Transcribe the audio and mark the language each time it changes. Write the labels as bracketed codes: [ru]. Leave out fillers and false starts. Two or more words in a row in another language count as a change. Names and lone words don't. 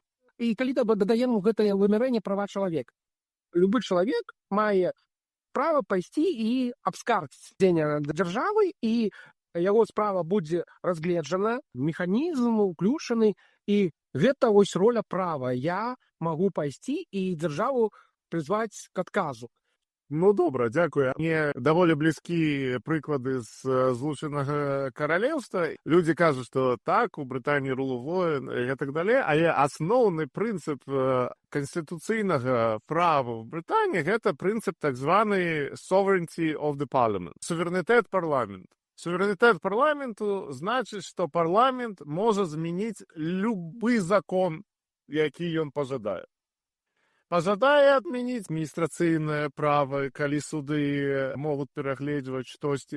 [be] І калі дадаем гэтае вымярэнне права чалавека. Любы чалавек мае права пайсці і абскардзіць дзеянне дзяржавы, і яго справа будзе разгледжана, механізм уключаны, і гэта вось роля права. Я магу пайсці і дзяржаву прызваць к адказу. Добра, дзякую. Мне даволі блізкі прыклады з Злучанага Каралеўства. Людзі кажуць, што так, у Брытаніі [en] rule of law [be] і так далей, але асноўны прынцып канстытуцыйнага права ў Брытаніі гэта прынцып так званы [en] sovereignty of the parliament, [be] суверэнітэт парламенту. Суверэнітэт парламенту значыць, што парламент можа змяніць любы закон, які ён пажадае. Пажадае адмяніць адміністрацыйнае права, калі суды могуць перагледжваць штосьці.